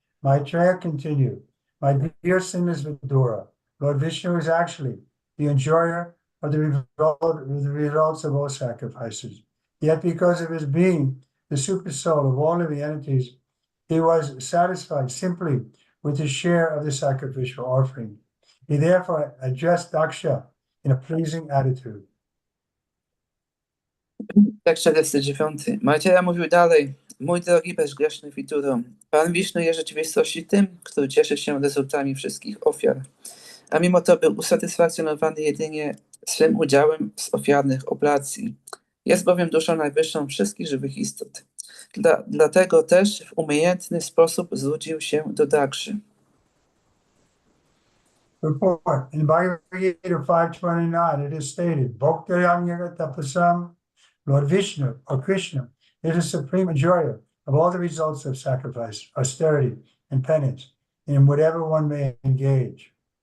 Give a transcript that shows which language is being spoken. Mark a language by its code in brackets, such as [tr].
[en] Maitreya continued, my dear sinless Vidura, Lord Vishnu is actually the enjoyer of the results of all sacrifices. Yet because of his being the super soul of all living entities, he was satisfied simply with his share of the sacrificial offering. He therefore addressed Daksha in a pleasing attitude. [pl] Tekst 49. Maitreya mówił dalej: mój drogi bezgrzeszny Widuro, Pan Wisznu jest w rzeczywistości tym, który cieszy się rezultatami wszystkich ofiar, a mimo to był usatysfakcjonowany jedynie swym udziałem z ofiarnych oblacji. Jest bowiem duszą najwyższą wszystkich żywych istot. Dlatego też w umiejętny sposób zwrócił się do Dakszy. [en] Report. In Bhagavad Gita 529, it is stated, [sa] Bhaktiranga Tapasam, [en] Lord Vishnu or Krishna is the supreme enjoyer of all the results of sacrifice, austerity, and penance, in whatever one may engage.